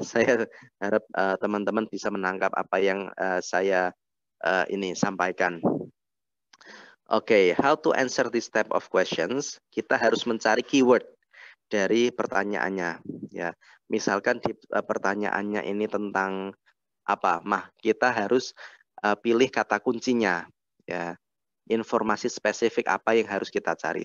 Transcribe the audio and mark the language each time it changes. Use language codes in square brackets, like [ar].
[id] Saya harap teman-teman bisa menangkap apa yang saya ini sampaikan. [en] Oke, how to answer this type of questions? [id] Kita harus mencari keyword dari pertanyaannya ya. Misalkan di pertanyaannya ini tentang apa? Kita harus pilih kata kuncinya ya. Informasi spesifik apa yang harus kita cari.